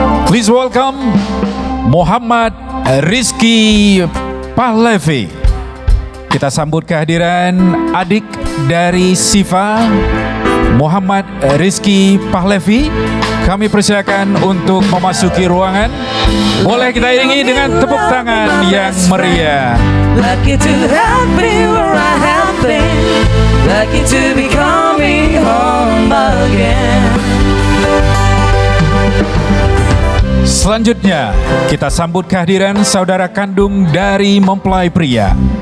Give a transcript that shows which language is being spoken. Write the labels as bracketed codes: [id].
[en] Please welcome Muhammad Rizky Pahlavi. [id] Kita sambut kehadiran adik dari Siva, Muhammad Rizky Pahlavi. Kami persilakan untuk memasuki ruangan. Boleh kita iringi dengan tepuk tangan yang meriah. [en] Lucky to have been where I have been, lucky to be coming home again. [id] Selanjutnya kita sambut kehadiran saudara kandung dari mempelai pria.